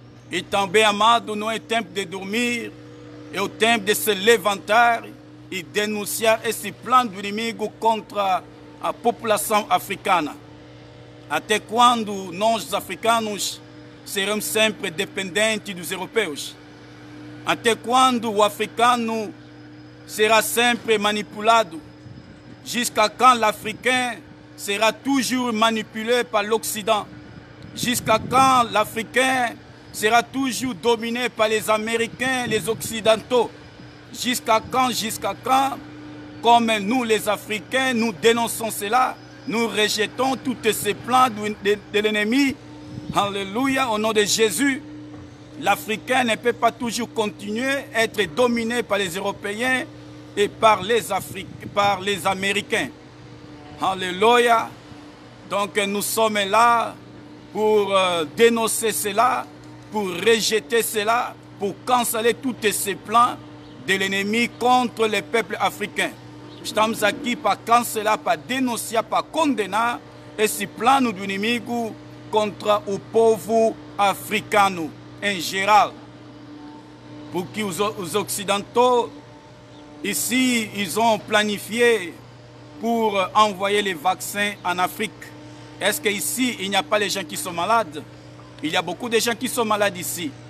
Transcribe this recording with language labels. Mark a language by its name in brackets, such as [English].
[Portuguese] E também, amado, não é tempo de dormir, é o tempo de se levantar e denunciar esse plano do inimigo contra a população africana. Até quando nós, os africanos, seremos sempre dependentes dos europeus? Até quando o africano será sempre manipulado? [French] Jusqu'à quand l'Africain sera toujours manipulé par l'Occident? Jusqu'à quand l'Africain sera toujours dominé par les Américains, les Occidentaux? Jusqu'à quand, comme nous les Africains, nous dénonçons cela, nous rejetons tous ces plans de l'ennemi. Alléluia, au nom de Jésus. L'Africain ne peut pas toujours continuer à être dominé par les Européens et par les Américains. Alléluia. Donc nous sommes là pour dénoncer cela, pour rejeter cela, pour canceller tous ces plans de l'ennemi contre les peuples africains. [Portuguese] Estamos aqui para cancelar, para denunciar, para condenar esse plano do inimigo contra o povo africano em geral. Porque os [French] occidentaux, ici, ils ont planifié pour envoyer les vaccins en Afrique. Est-ce qu'ici, il n'y a pas les gens qui sont malades? Il y a beaucoup de gens qui sont malades ici.